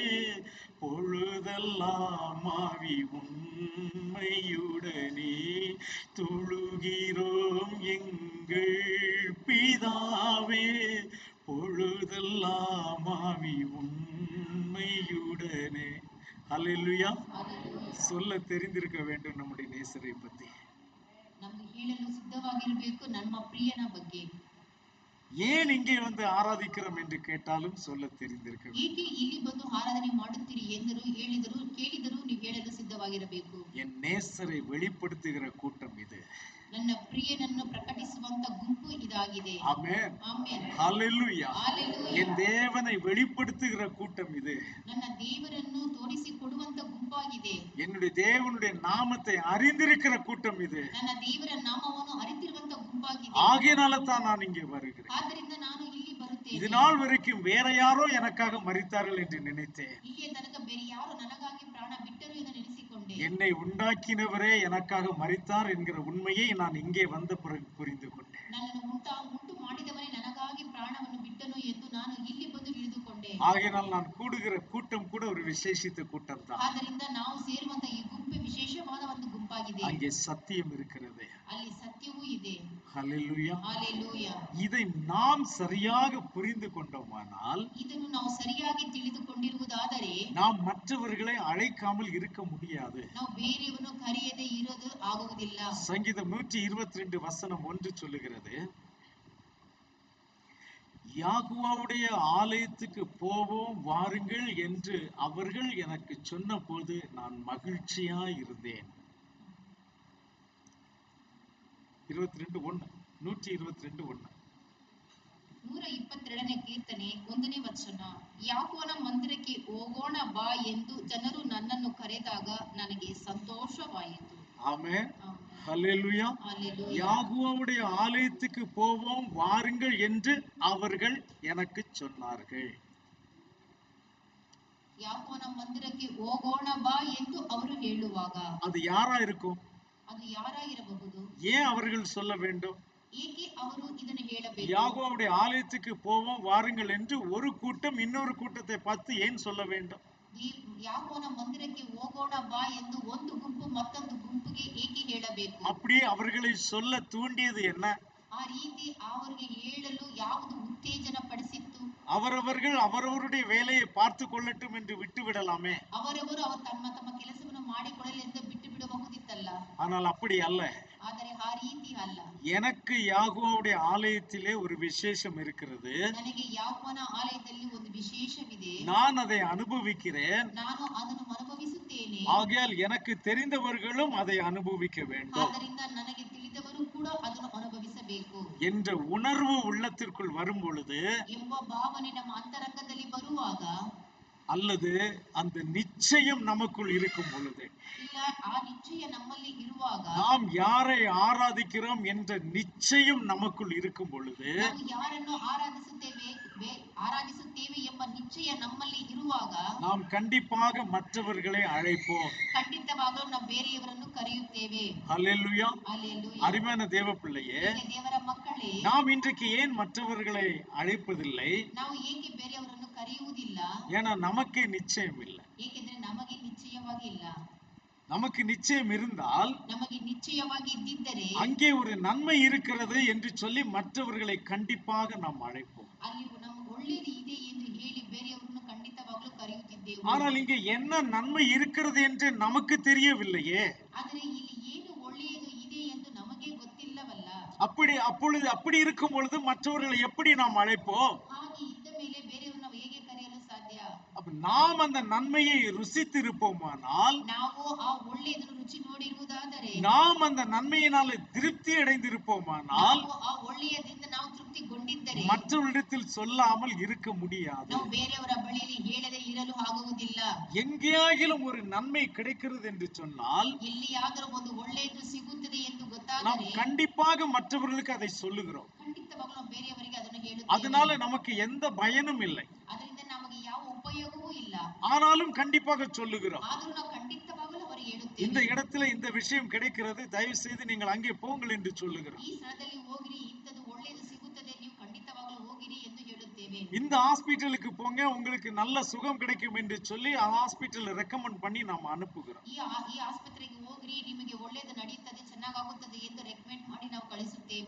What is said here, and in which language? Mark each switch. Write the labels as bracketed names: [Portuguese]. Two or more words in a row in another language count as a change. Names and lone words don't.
[Tamil] பொழுதெல்லாம் ஆவி உண்மையுடனே தொழுகிறோம் எங்கள் பிதாவே. பொழுதெல்லாம் ஆவி உண்மையுடனே. ஹல்லேலூயா. சொல்ல தெரிந்திருக்க வேண்டும் நம்முடைய நேசரை பத்தி. [Kannada] ನಮಗೆ ಹೇಳಲು ಸಿದ್ಧವಾಗಿರಬೇಕು ನಮ್ಮ ಪ್ರಿಯನ ಬಗ್ಗೆ. [Tamil] ஏன் இங்கே வந்து ஆராதிக்கிறோம் என்று கேட்டாலும் சொல்ல தெரிந்திருக்க வேண்டும். [Kannada] ಏಕೆ ಇಲ್ಲಿ ಬಂದು ಆರಾಧನೆ ಮಾಡುತ್ತೀರಿ ಎಂದರು ಕೇಳಿದರು ನೀವು ಹೇಳಲು ಸಿದ್ಧವಾಗಿರಬೇಕು. [Tamil] என் நேசரை வெளிப்படுத்துகிற கூட்டம் இது. [Kannada] ನನ್ನ ಪ್ರಿಯನನ್ನು ಪ್ರಕಟಿಸುವಂತ ಗುಂಪು ಇದಾಗಿದೆ. [Tamil] ஆமென். [Kannada] ಆಮೆನ್. [Tamil] ஹல்லேலூயா. [Kannada] ಹಲ್ಲೆಲೂಯಾ. [Tamil] என் தேவனை வெளிப்படுத்துகிற கூட்டம் இது. [Kannada] ನನ್ನ ದೇವರನ್ನು ತೋರಿಸಿಕೊಡುವಂತ ಗುಂಪಾಗಿದೆ. [Tamil] என்னுடைய தேவனுடைய நாமத்தை அறிந்திருக்கிற கூட்டம் இது. [Kannada] ನನ್ನ ದೇವರ ನಾಮವನ್ನು ಅರಿತಿರುವಂತ ಗುಂಪಾಗಿದೆ. [Tamil] ஆகையினால தான் நான் இங்கே வருகிறேன். [Kannada] ಆದ್ದರಿಂದ ನಾನು ಇಲ್ಲಿ ಬರುತ್ತೇನೆ. [Tamil] இது நாள் வரைக்கும் வேற யாரோ எனக்காக மரித்தார்கள் என்று நினைத்தேன். [Kannada] ಇಲ್ಲಿಯ ತನಕ ಬೇರೆ ಯಾರು ನನಗಾಗಿ ಪ್ರಾಣ ಬಿಟ್ಟರು ಎಂದು ನೆನೆಸಿಕೊಂಡೆ. [Tamil] என்னை உண்டாக்கினவரே எனக்காக மரித்தார் என்கிற உண்மையை நான் இங்கே வந்த பிறகு புரிந்து கொண்டேன். [Kannada] ನನ್ನನ್ನು ಉಂಟು ಮಾಡಿದವನೇ ನನಗಾಗಿ ಪ್ರಾಣವನ್ನು ಬಿಟ್ಟನು ಎಂದು ನಾನು ಇಲ್ಲಿ ಬಂದು ತಿಳಿದುಕೊಂಡೆ. [Tamil] ஆகையினால் நான் கூடுகிற கூட்டம் கூட ஒரு விசேஷித்த கூட்டம் தான். [Kannada] ಆದ್ದರಿಂದ ನಾವು ಸೇರುವಂತ ಈ ಗುಂಪು ವಿಶೇಷವಾದ ಒಂದು ಗುಂಪಾಗಿದೆ. [Tamil] அங்கே சத்தியம் இருக்கிறது. [Kannada] ಅಲ್ಲಿ ಸತ್ಯವೂ ಇದೆ. [Tamil] ஹல்லேலூயா. [Kannada] ஹalleluya. [Tamil] இதை நாம் சரியாக புரிந்து கொண்டோமானால் [Kannada] ಇದನ್ನು ನಾವು ಸರಿಯಾಗಿ ತಿಳಿದುಕೊಂಡಿರುವುದಾದರೆ [Tamil] நாம் மற்றவர்களை அழைக்காமல் இருக்க முடியாது. [Kannada] ನಾವು ಬೇರೆಯವರನ್ನು ಕರೆಯದೆ ಇರೋದು ಆಗುವುದಿಲ್ಲ. [Tamil] சங்கீதம் 122 வசனம் 1 சொல்லுகிறது, யாகுவாவுடைய ஆலயத்துக்கு போவோம் வாருங்கள் என்று அவர்கள் எனக்கு சொன்ன போது நான் மகிழ்ச்சியா இருந்தேன். 122:1 [Kannada] 122ನೇ ಕೀರ್ತನೆ 1ನೇ ವಚನ. ಯಾಕೋಬನ ಮಂದಿರಕ್ಕೆ ಹೋಗೋಣ ಬಾ ಎಂದು ಜನರು ನನ್ನನ್ನು ಕರೆದಾಗ ನನಗೆ ಸಂತೋಷವಾಯಿತು. [Tamil] ஆமென். ஹல்லேலூயா. யாகுவாவுடைய ஆலயத்துக்கு போவோம் வாருங்கள் என்று அவர்கள் எனக்கு சொன்னார்கள். [Kannada] ಯಾಕೋಬನ ಮಂದಿರಕ್ಕೆ ಹೋಗೋಣ ಬಾ ಎಂದು ಅವರು ಹೇಳುವಾಗ [Tamil] அது யாரா இருக்கும்? [Kannada] ಅದು ಯಾರಾಗಿರಬಹುದು? [Tamil] ஏன் அவர்கள் சொல்ல வேண்டும்? [Kannada] ಏಕೆ ಅವರು ಇದನ್ನು ಹೇಳಬೇಕು? [Tamil] யாகோவுடைய ஆலயத்துக்கு போவோம் வாருங்கள் என்று ஒரு கூட்டம் இன்னொரு கூட்டத்தை பார்த்து ஏன் சொல்ல வேண்டும்? [Kannada] ಯಾಕೋಬನ ಮಂದಿರಕ್ಕೆ ಹೋಗೋಣ ಬಾ ಎಂದು ಒಂದು ಗುಂಪು ಮತ್ತೊಂದು ಗುಂಪಿಗೆ ಏಕೆ ಹೇಳಬೇಕು? [Tamil] அப்படியே அவர்களை சொல்ல தூண்டியது என்ன? [Kannada] ಆ ರೀತಿ ಅವರಿಗೆ ಹೇಳಲು ಯಾವುದು ಉತ್ತೇಜನ ಪಡಿಸಿತ್ತು? [Tamil] அவரவர்கள் அவரவருடைய வேலையை பார்த்து கொள்ளட்டும் என்று விட்டு விடலாமே. [Kannada] ಅವರವರು ತಮ್ಮ ತಮ್ಮ ಕೆಲಸವನ್ನು ಮಾಡಿಕೊಳ್ಳಲು ಎಂದು ಬಿಟ್ಟು ಬಿಡಬಹುದಿತ್ತಲ್ಲ. [Tamil] ஆனால் அப்படி அல்ல. [Kannada] ಆದರೆ ಆ ರೀತಿ ಅಲ್ಲ. [Tamil] எனக்கு யாகோவுடைய ஆலயத்திலே ஒரு விசேஷம் இருக்கிறது. [Kannada] ನನಗೆ ಯಾಕೋಬನ ಆಲಯದಲ್ಲಿ ಒಂದು ವಿಶೇಷವಿದೆ. [Tamil] நான் அதை அனுபவிக்கிறேன். [Kannada] ನಾನು ಅದನ್ನು ಅನುಭವಿಸುತ್ತೇನೆ. [Tamil] ஆகையால் எனக்கு தெரிந்தவர்களும் அதை அனுபவிக்க வேண்டும். [Kannada] ಆದ್ದರಿಂದ ನನಗೆ ತಿಳಿದವರು ಕೂಡ ಅದನ್ನು ಅನುಭವಿಸಬೇಕು [Tamil] என்ற உணர்வு உள்ளத்திற்குள் வரும் பொழுது, [Kannada] ಎಂಬ ಭಾವನೆ ನಮ್ಮ ಅಂತರಂಗದಲ್ಲಿ ಬರುವಾಗ, [Tamil] அல்லது அந்த நிச்சயம் நமக்குள் இருக்கும் பொழுது, [Kannada] ಇಲ್ಲ ಆ ನಿಶ್ಚಯ ನಮ್ಮಲ್ಲಿ ಇರುವಾಗ, [Tamil] நாம் யாரை ஆராதிக்கிறோம் என்ற நிச்சயம் நமக்குள் இருக்கும் பொழுது, [Kannada] ನಾವು ಯಾರನ್ನು ಆರಾಧಿಸುತ್ತೇವೆ ಎಂಬ ನಿಶ್ಚಯ ನಮ್ಮಲ್ಲಿ ಇರುವಾಗ, [Tamil] நாம் கண்டிப்பாக மற்றவர்களை அழைப்போம். [Kannada] ಖಂಡಿತವಾಗಲೂ ನಾವು ಬೇರೆಯವರನ್ನು ಕರೆಯುತ್ತೇವೆ. [Tamil] ஹல்லேலூயா. [Kannada] ಹಲ್ಲೆಲೂಯಾ. [Tamil] அருமையான தேவ பிள்ளையே, [Kannada] ದೇವರ ಮಕ್ಕಳೇ, [Tamil] நாம் இன்றைக்கு ஏன் மற்றவர்களை அழைப்பதில்லை? [Kannada] ನಾವು ಏಕೆ ಬೇರೆಯವರನ್ನು ಕರೆಯುವುದಿಲ್ಲ? [Tamil] ஏன்னா நமக்கே நிச்சயம் இல்லை. [Kannada] ಏಕೆಂದರೆ ನಮಗೆ ನಿಶ್ಚಯವಾಗಿ ಇಲ್ಲ. [Tamil] நமக்கு நிச்சயம் இருந்தால் [Kannada] ನಮಗೆ ನಿಶ್ಚಯವಾಗಿ ಇದ್ದಿದ್ದರೆ [Tamil] அங்கே ஒரு நன்மை இருக்கிறது என்று சொல்லி மற்றவர்களை கண்டிப்பாக நாம் அழைப்போம். [Kannada] ಅಲ್ಲಿ ನಮಗೆ ಒಳ್ಳೆಯದು ಇದೆ ಎಂದು ಹೇಳಿ ಬೇರೆಯವರನ್ನು ಖಂಡಿತವಾಗಲೂ ಕರೆಯುತ್ತಿದ್ದೆವು. [Tamil] ஆனால் இங்கே என்ன நன்மை இருக்கிறது என்று நமக்கு தெரியவில்லையே. [Kannada] ಆದರೆ ಇಲ್ಲಿ ಏನು ಒಳ್ಳೆಯದು ಇದೆ ಎಂದು ನಮಗೆ ಗೊತ್ತಿಲ್ಲವಲ್ಲ. [Tamil] அப்படி இருக்கும் பொழுது மற்றவர்களை எப்படி நாம் அழைப்போம்? [Kannada] ಹಾಗೆ ಇದ್ದ ಮೇಲೆ ಬೇರೆಯವರನ್ನು ನಾವು ಹೇಗೆ ಕರೆಯಲು ಸಾಧ್ಯ? [Tamil] அப்ப நாம் அந்த நன்மையை ருசித்திருப்போமானால், [Kannada] ನಾವು ಆ ಒಳ್ಳೆಯದನ್ನು ರುಚಿ ನೋಡಿರುವುದಾದರೆ, [Tamil] நாம் அந்த நன்மையினால திருப்தி அடைந்திருப்போமானால், [Kannada] ನಾವು ಆ ಒಳ್ಳೆಯದಿಂದ ನಾವು ತೃಪ್ತಿಗೊಂಡಿದ್ದರೆ [Tamil] மற்றவரிடத்தில் சொல்லாமல் இருக்க முடியாது. [Kannada] ನಾವು ಬೇರೆಯವರ ಬಳಿಯಲ್ಲಿ ಹೇಳದೆ ಇರಲು ಆಗುವುದಿಲ್ಲ. [Tamil] எங்கேயாகிலும் ஒரு நன்மை கிடைக்கிறது என்று சொன்னால், [Kannada] ಎಲ್ಲಿಯಾದರೂ ಒಂದು ಒಳ್ಳೆಯದು ಸಿಗುತ್ತದೆ ಎಂದು [Tamil] நாம் [Kannada] ಗೊತ್ತಾದರೆ [Tamil] கண்டிப்பாக மற்றவர்களுக்கு அதை சொல்லுகிறோம். [Kannada] ಖಂಡಿತವಾಗಲೂ ನಾವು ಬೇರೆಯವರಿಗೆ ಅದನ್ನು ಹೇಳುತ್ತೇವೆ. [Tamil] அதனால நமக்கு எந்த பயனும் இல்லை. [Kannada] ಅದರಿಂದ ನಮಗೆ ಯಾವ ಉಪಯೋಗವೂ ಇಲ್ಲ. [Tamil] ஆனாலும் கண்டிப்பாக சொல்லுகிறோம். [Kannada] ಆದರೂ ನಾವು ಖಂಡಿತವಾಗಲೂ ಅವರಿಗೆ [Tamil] இந்த [Kannada] ಹೇಳುತ್ತೇವೆ. [Tamil] இடத்துல இந்த விஷயம் கிடைக்கிறது, தயவு செய்து நீங்கள் அங்கே போங்கள் என்று சொல்லுகிறோம். [Kannada] ಈ ಸ್ಥಳದಲ್ಲಿ ಹೋಗಿರಿ, ಇಂಥದ್ದು ಒಳ್ಳೆಯದು ಸಿಗುತ್ತದೆ, ನೀವು ಖಂಡಿತವಾಗಲೂ ಹೋಗಿರಿ ಎಂದು ಹೇಳುತ್ತೇವೆ. [Tamil] இந்த ஹாஸ்பிட்டலுக்கு போங்க, உங்களுக்கு நல்ல சுகம் கிடைக்கும் என்று சொல்லி [English] hospital recommend [Tamil] பண்ணி நாம் அனுப்புகிறோம். [Kannada] ಈ ಆಸ್ಪತ್ರೆಗೆ ಹೋಗ್ರಿ, ನಿಮಗೆ ಒಳ್ಳೆಯದು ನಡೆಯುತ್ತದೆ, ಚೆನ್ನಾಗಾಗುತ್ತದೆ ಎಂದು ರೆಕಮೆಂಡ್ ಮಾಡಿ ನಾವು ಕಳಿಸುತ್ತೇವೆ.